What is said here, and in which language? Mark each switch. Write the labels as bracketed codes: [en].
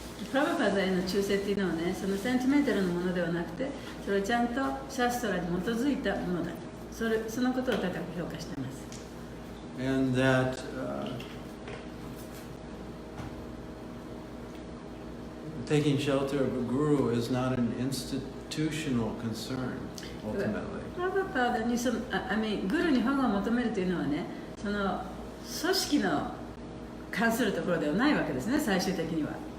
[ja] プラバパダへの忠誠っていうのはね、そのセンチメンタルなものではなくて、それはちゃんとシャストラに基づいたものだ。そのことを高く評価しています。 [en] And that taking shelter of a guru is not an institutional concern, ultimately. [ja] プラバパダにグルに保護を求めるというのはね、その組織の関するところではないわけですね、最終的には。